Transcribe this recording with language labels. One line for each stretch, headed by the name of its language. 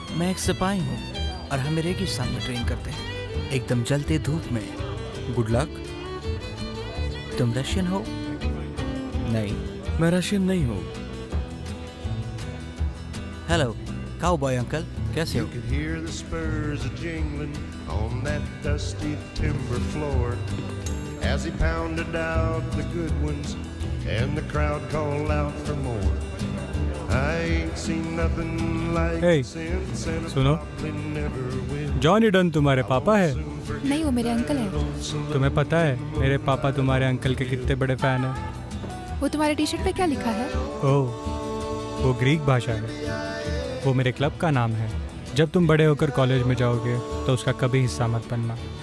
Hindi: मैं एक सिपाही हूँ और हम रेगिस्तान में ट्रेन करते हैं, एकदम जलते धूप में।
English: Good luck.
Hindi: तुम रशियन हो? नहीं, मैं रशियन नहीं हूँ। हेलो काउबॉय अंकल, कैसे हो?
English: You could hear the spurs a jingling on that dusty timber floor as he pounded out the good ones and the crowd called out for more. I ain't seen nothing like Hey, it since and I
Hindi: सुनो।
English: probably never will.
Hindi: Johnny done तुम्हारे पापा है? नहीं, वो मेरे uncle है। तुम्हें पता है मेरे पापा तुम्हारे अंकल के कितने बड़े फैन हैं? वो तुम्हारे टी शर्ट पे क्या लिखा है? ओह, वो ग्रीक भाषा है। वो मेरे क्लब का नाम है। जब तुम बड़े होकर कॉलेज में जाओगे तो उसका कभी हिस्सा मत बनना।